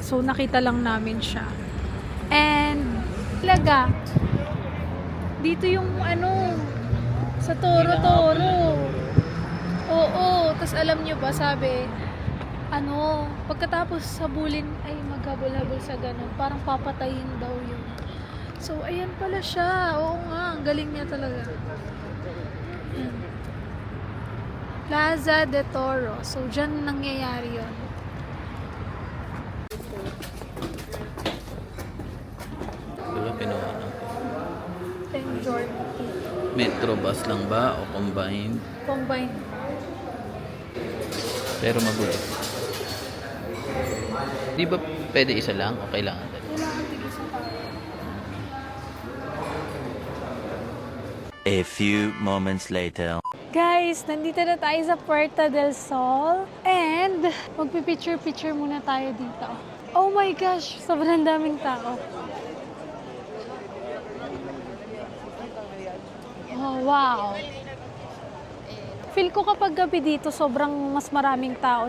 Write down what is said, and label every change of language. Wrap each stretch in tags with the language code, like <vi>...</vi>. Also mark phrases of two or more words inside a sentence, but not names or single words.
<tl>So, nakita lang namin siya. And, talaga, dito yung sa Toro-Toro. Oo. Tapos alam nyo ba, sabi, pagkatapos sabulin, ay maghabol-habol sa ganun. Parang papatayin daw yun. So, ayan pala siya. Oo nga, ang galing niya talaga. Plaza de Toro. So, dyan nangyayari yun. Wala pinawa na. Enjoy. Metro bus lang ba o combined? Combine. Pero magulo. Di ba pwede isa lang o kailangan dalawa? Kailangan tigisa pa.</tl> <en>A few moments later.</en> <tl>Guys, nandito na tayo sa Puerta del Sol. And, magpipicture-picture muna tayo dito.</tl> <en>Oh my gosh,</en> <tl>sobrang daming tao.</tl> <en>Oh, wow.</en> <tl>Feel ko kapag gabi dito, sobrang mas maraming tao.</tl>